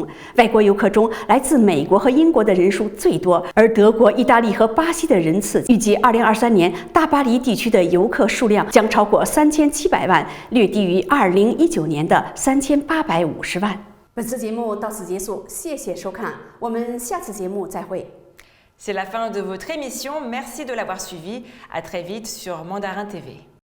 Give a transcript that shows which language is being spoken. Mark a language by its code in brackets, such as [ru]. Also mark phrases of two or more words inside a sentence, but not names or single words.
[zh] 外国游客中，来自美国和英国的人数最多，而德国、意大利和巴西的人次，预计2023年大巴黎地区的游客数量将超过3700万，略低于2019年的3850万。本次节目到此结束，谢谢收看，我们下次节目再会。 [fr] C'est la fin de votre émission. Merci de l'avoir suivi. À très vite sur Mandarin TV.